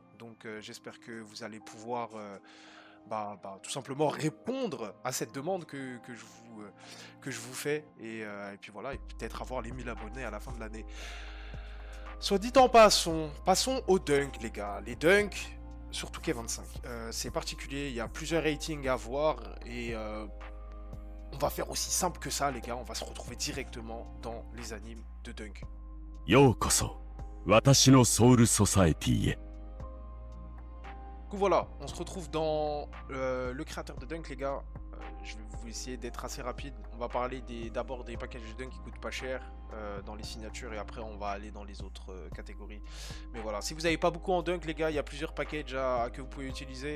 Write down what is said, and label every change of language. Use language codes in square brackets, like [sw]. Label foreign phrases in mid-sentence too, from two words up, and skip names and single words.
[fr] Donc j'espère que vous allez pouvoir tout simplement répondre à cette demande que je vous fais et puis voilà, et peut-être avoir les 1000 abonnés à la fin de l'année. Soit dit en passons aux dunks, les gars. Les dunks, surtout K25. C'est particulier, il y a plusieurs ratings à voir et on va faire aussi simple que ça, les gars. On va se retrouver directement dans les animes de dunk. [ja] ようこそ私のソウルソサエティへ。 [fr] Du coup, voilà, on se retrouve dans le créateur de dunk, les gars. Je vais vous essayer d'être assez rapide. On va parler d'abord des packages de dunk qui coûtent pas cher dans les signatures et après on va aller dans les autres catégories. Mais voilà, si vous n'avez pas beaucoup en dunk, les gars, il y a plusieurs packages que vous pouvez utiliser.